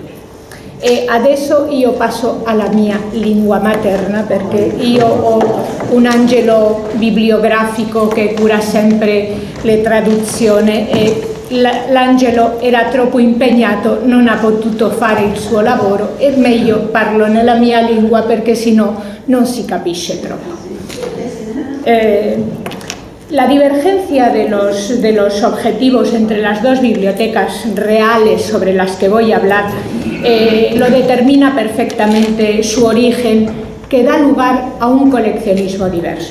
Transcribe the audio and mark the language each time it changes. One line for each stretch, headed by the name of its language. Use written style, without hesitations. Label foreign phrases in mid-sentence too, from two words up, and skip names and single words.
Italian: E adesso io passo alla mia lingua materna, perché io ho un angelo bibliografico che cura sempre le traduzioni e l'angelo era troppo impegnato, non ha potuto fare il suo lavoro, e meglio parlo nella mia lingua perché sennò non si capisce troppo.
Spanish: La divergencia de los objetivos entre las dos bibliotecas reales sobre las que voy a hablar lo determina perfectamente su origen, que da lugar a un coleccionismo diverso.